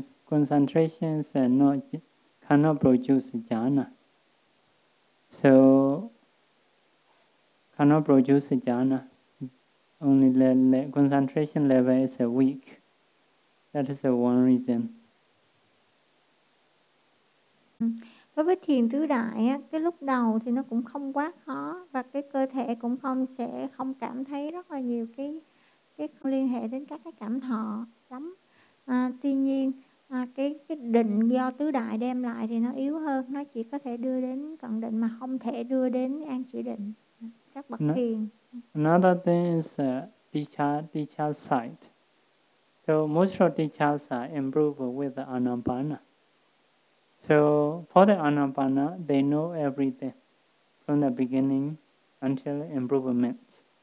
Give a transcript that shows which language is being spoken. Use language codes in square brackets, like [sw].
[en] Concentrations cannot produce jhana. So cannot produce jhana. Only the concentration level is weak. That is one reason. [vi] Đối với thiền tứ đại á, cái lúc đầu thì nó cũng không quá khó và cái cơ thể cũng không cảm thấy rất là nhiều cái không liên hệ đến các cái cảm thọ lắm. Tuy nhiên cái định do tứ đại đem lại thì nó yếu hơn, nó chỉ có thể đưa đến cận định mà không thể đưa đến an chỉ định các bậc thiền. [en] Another thing is dicha sight. So most of dichas are improved with the anapana. So for the anapana, they know everything from the beginning until improvement.